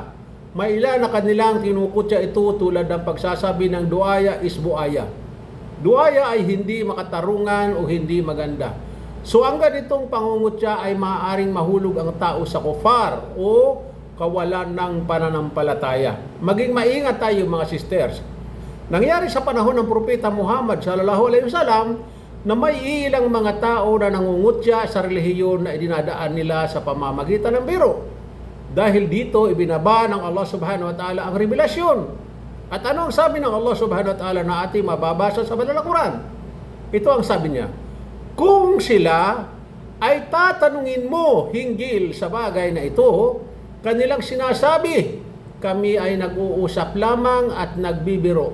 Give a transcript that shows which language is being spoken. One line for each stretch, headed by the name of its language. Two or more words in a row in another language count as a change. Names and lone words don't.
Filipino: May ilan na kanilang tinukutya ito tulad ng pagsasabi ng duaya is buaya. Duaya ay hindi makatarungan o hindi maganda. So ang ganitong pangungutya ay maaaring mahulog ang tao sa kufar o kawalan ng pananampalataya. Maging maingat tayo mga sisters. Nangyari sa panahon ng Propeta Muhammad
Arabic: صلى الله عليه وسلم
Filipino: na may ilang mga tao na nangungutya sa relihiyon na idinadaan nila sa pamamagitan ng biro. Dahil dito ibinaba ng Allah
Arabic: سبحانه وتعالى
Filipino: ang revelasyon. At ano ang sabi ng Allah
Arabic: سبحانه وتعالى
Filipino: na ating mababasa sa banal na Quran? Ito ang sabi niya, kung sila ay tatanungin mo hinggil sa bagay na ito, kanilang sinasabi, kami ay nag-uusap lamang at nagbibiro.